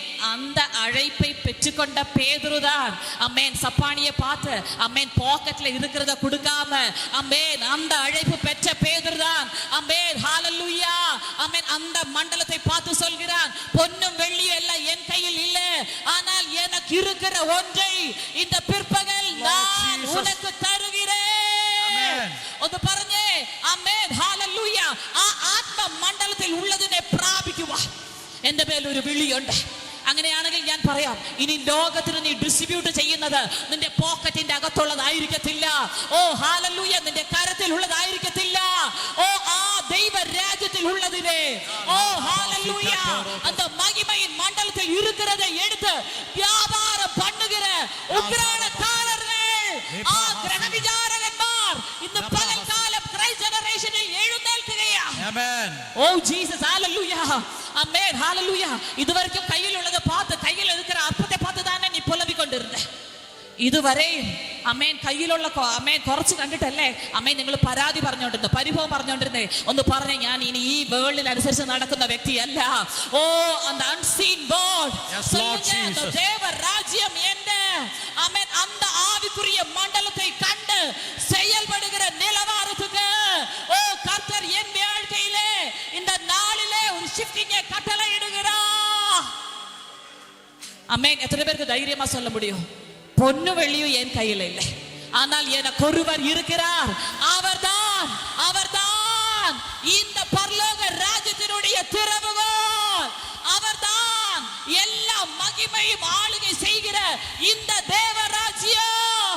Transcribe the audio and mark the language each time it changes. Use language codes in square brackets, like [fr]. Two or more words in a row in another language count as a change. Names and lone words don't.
[ta] அந்த அழைப்பை பெற்றுக்கொண்ட பேதுருதான் அமேன் சப்பானியை பார்த்து அமேன் பாக்கெட்ல இருக்கிறத கொடுக்காம அமேன் அந்த அழைப்பு பெற்ற பேதுருதான் அமேன் ஹalleluya அமேன் அந்த மண்டலத்தை பார்த்து சொல்கிறான், பொன்னும் வெள்ளியும் எல்லாம் என் கையில் இல்ல, ஆனால் எனக்கு இருக்கிற ஒன்றை இந்த பிற்பகல் நான் உனக்கு தருகிறேன். [ml] ഒന്ന് പറഞ്ഞേ അമേൻ ഹalleluya. ആ ആത്മ മണ്ഡലത്തിൽ ഉള്ളതിനെ പ്രാപിക്കുക. എന്റെ മേൽ ഒരു വിളിയുണ്ട്. അങ്ങനെയാണെങ്കിൽ ഞാൻ പറയാം, ഇനി ലോകത്തിന് നീ ഡിസ്ട്രിബ്യൂട്ട് ചെയ്യുന്നത് നിന്റെ പോക്കറ്റിന്റെ അകത്തുള്ളതായിരിക്കത്തില്ല. ഓ ഹല്ലേലൂയ, നിന്റെ കരത്തിൽ ഉള്ളതായിരിക്കത്തില്ല. ഓ ആ ദൈവ രാജ്യത്തിൽ ഉള്ളതിനെ ഓ ഹല്ലേലൂയ [ta] அந்த மகிமையின் மண்டலத்தில் இருக்கிறதை எடுத்து வியாபாரம் பண்ணுகிற உக்ரானக்காரர்கள் [ml] ആ ഗ്രഹവിചാരകന്മാർ ഇന്ന് പകൽക്കാലം [en] Christ generation-ഇൽ [ml] എഴുന്നേൽക്കുകയാ. ആമേൻ. ഓ ജീസസ് ഹല്ലേലൂയ. ആമേൻ ഹല്ലേലൂയ. ഇതുവരെയും കയ്യിലുള്ളത് [ta] பார்த்து கையில் இருக்கிற അപ്പത്തെ பார்த்து தானே நீ புலம்பிக் கொண்டிருந்த. [ml] ഇതുവരെയും അമേൻ കയ്യിലുള്ള അമേൻ കുറച്ച് കണ്ടിട്ടല്ലേ അമേൻ നിങ്ങൾ പരാതി പറഞ്ഞോണ്ടിരുന്നത്, പരിഭവം പറഞ്ഞോണ്ടിരുന്നേ. ഒന്ന് പറഞ്ഞേ, ഞാൻ ഇനി ഈ വേൾഡിൽ അനുസരിച്ച് നടക്കുന്ന വ്യക്തിയല്ല. [ta] ഓ அந்த [en] unseen world [ta] சொல்லுங்க, தேவ ராஜ்யம் என்ன அமேன் அந்த ஆவிக்குரிய மண்டலத்தை கண்டு செயல்படுகிற நிலவரத்துக்கு ஓ கர்த்தர் என் வாழ்க்கையிலே இந்த நாளிலே ஒரு ஷிஃப்டிங்கை கட்டளையிடுகிறார். அமேன். எத்தனை பேருக்கு தைரியமா சொல்ல முடியும், பொன்னு வெள்ளியும் என் கையில இல்லை, ஆனால் எனக்கு ஒருவர் இருக்கிறார், அவர்தான் அவர்தான் இந்த பரலோக ராஜ்யத்தினுடைய திறவுகோல், அவர்தான் எல்லா மகிமையும் ஆளுகை செய்கிற இந்த தேவராஜ்யம்.